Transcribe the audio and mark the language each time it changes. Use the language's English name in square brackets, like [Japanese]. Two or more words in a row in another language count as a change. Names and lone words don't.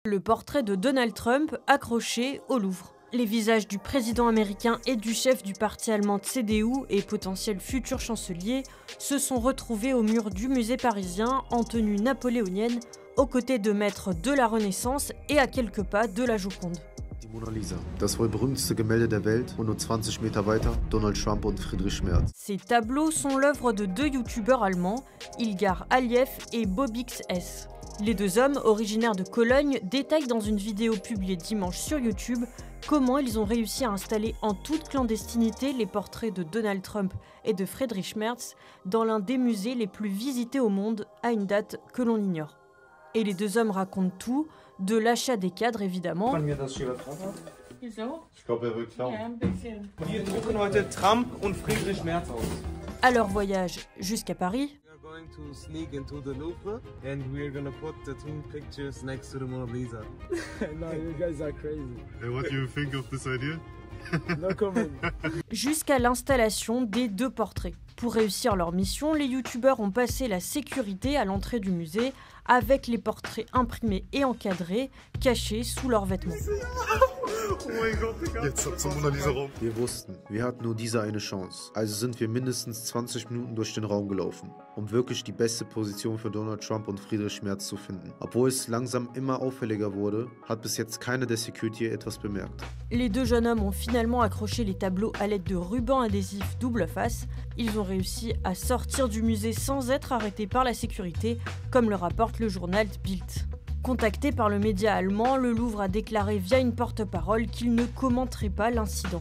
[French] Le portrait de Donald Trump accroché au Louvre. Les visages du président américain et du chef du parti allemand CDU et potentiel futur chancelier se sont retrouvés au mur du musée parisien en tenue napoléonienne, aux côtés de maîtres de la Renaissance et à quelques pas de la Joconde. [German] Die Mona Lisa, das wohl berühmteste Gemälde der Welt und nur 20 Meter weiter Donald Trump und Friedrich Merz. [French] Ces tableaux sont l'œuvre de deux youtubeurs allemands, Ilgar Aliev et Bobix. Les deux hommes, originaires de Cologne, détaillent dans une vidéo publiée dimanche sur YouTube comment ils ont réussi à installer en toute clandestinité les portraits de Donald Trump et de Friedrich Merz dans l'un des musées les plus visités au monde à une date que l'on ignore. Et les deux hommes racontent tout, de l'achat des cadres évidemment. [German] Wir drucken heute Trump und Friedrich Merz aus. [French] À leur voyage jusqu'à Paris. [English] We are going to sneak into the Louvre and we are gonna put the two pictures next to the Mona Lisa. No, you guys are crazy. Hey, what do you think of this idea? No comment. [French] Jusqu'à l'installation des deux portraits. Pour réussir leur mission, les youtubeurs ont passé la sécurité à l'entrée du musée avec les portraits imprimés et encadrés, cachés sous leurs vêtements. [German] Oh mein Gott, Digga. Jetzt zum Mona Lisa Raum. Wir wussten, wir hatten nur diese eine Chance. Also sind wir mindestens 20 Minuten durch den Raum gelaufen, um wirklich die beste Position für Donald Trump und Friedrich Merz zu finden. Obwohl es langsam immer auffälliger wurde, hat bis jetzt keiner der Security etwas bemerkt. [French] Les deux jeunes hommes ont finalement accroché les tableaux à l'aide de rubans adhésifs double face. Ils ont réussi à sortir du musée sans être arrêtés par la sécurité, comme le rapporte le journal Bild. Contacté par le média allemand, le Louvre a déclaré via une porte-parole qu'il ne commenterait pas l'incident.